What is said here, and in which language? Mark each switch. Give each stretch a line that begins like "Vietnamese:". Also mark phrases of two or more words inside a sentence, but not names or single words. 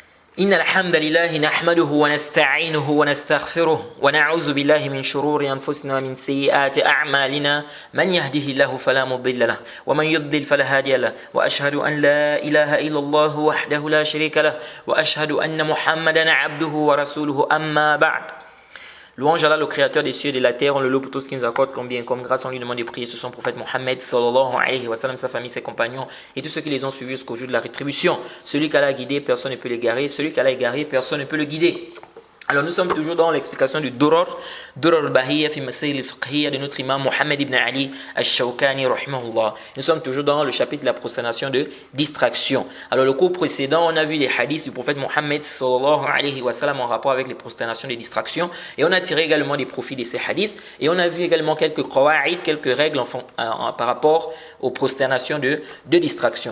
Arabic: إن الحمد لله نحمده ونستعينه ونستغفره ونعوذ بالله من شرور أنفسنا ومن سيئات أعمالنا من يهده الله فلا مضل له ومن يضلل فلا هادي له وأشهد أن لا إله إلا الله وحده لا شريك له وأشهد أن محمدا عبده ورسوله أما بعد.
French: Louange à Allah, le créateur des cieux et de la terre, on le loue pour tout ce qu'il nous accorde comme bien, comme grâce. On lui demande de prier sur son prophète Mohammed
Arabic: صلى الله عليه وسلم,
French: sa famille, ses compagnons et tous ceux qui les ont suivis jusqu'au jour de la rétribution. Celui qu'Allah a guidé, personne ne peut l'égarer. Celui qu'Allah a égaré, personne ne peut le guider. Alors nous sommes toujours dans l'explication du Durar al-Bahiyya fi Masail al-Fiqhiyya de notre imam Mohammed ibn Ali al-Shawkani rahimahullah. Nous sommes toujours dans le chapitre de la prosternation de distraction. Alors le cours précédent, on a vu les hadiths du prophète Mohammed
Arabic: صلى الله عليه وسلم
French: en rapport avec les prosternations de distraction et on a tiré également des profits de ces hadiths et on a vu également quelques qawa'id, quelques règles par rapport aux prosternations de distraction.